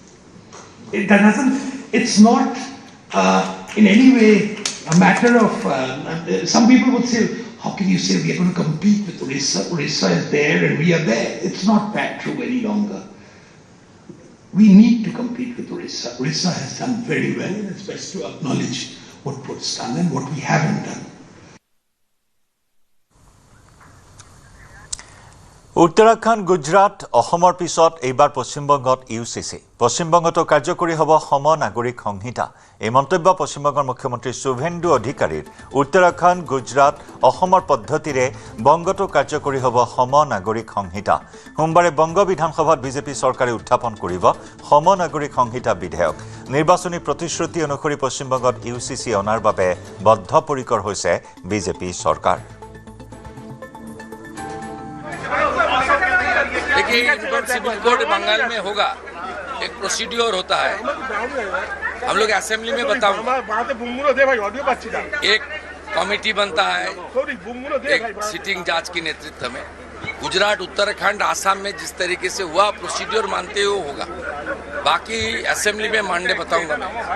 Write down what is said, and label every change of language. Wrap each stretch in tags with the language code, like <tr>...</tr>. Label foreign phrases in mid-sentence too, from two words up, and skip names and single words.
<en>It's not in any way a matter of, some people would say, how can you say we are going to compete with Orissa? Orissa is there and we are there. It's not that true any longer. We need to compete with Orissa. Orissa has done very well and it's best to acknowledge what it's done and what we haven't done.</en> <as>উত্তৰাখণ্ড গুজৰাট অসমৰ পিছত এইবাৰ পশ্চিমবংগত ইউচিচি পশ্চিমবংগতো কাৰ্যকৰী হ'ব সম নাগৰিক সংহিতা এই মন্তব্য পশ্চিমবংগৰ মুখ্যমন্ত্ৰী শুভেন্দু অধিকাৰীৰ উত্তৰাখণ্ড গুজৰাট অসমৰ পদ্ধতিৰে বংগতো কাৰ্যকৰী হ'ব সম নাগৰিক সংহিতা সোমবাৰে বংগ বিধানসভাত বিজেপি চৰকাৰে উত্থাপন কৰিব সম নাগৰিক সংহিতা বিধেয়ক নিৰ্বাচনী প্ৰতিশ্ৰুতি অনুসৰি পশ্চিমবংগত ইউচিচি অনাৰ বাবে বদ্ধপৰিকৰ হৈছে বিজেপি চৰকাৰ</as> <hi>देखिए</hi> <en>income civil code</en> <hi>बंगाल में होगा एक प्रोसीड्योर होता है हम लोग असेंबली में बताऊंगा एक कमेटी बनता है एक</hi> <en>sitting judge</en> <hi>के नेतृत्व में गुजरात उत्तराखंड आसाम में जिस तरीके से हुआ प्रोसीड्योर मानते हुए होगा बाकी असेंबली में मानने बताऊंगा मैं</hi>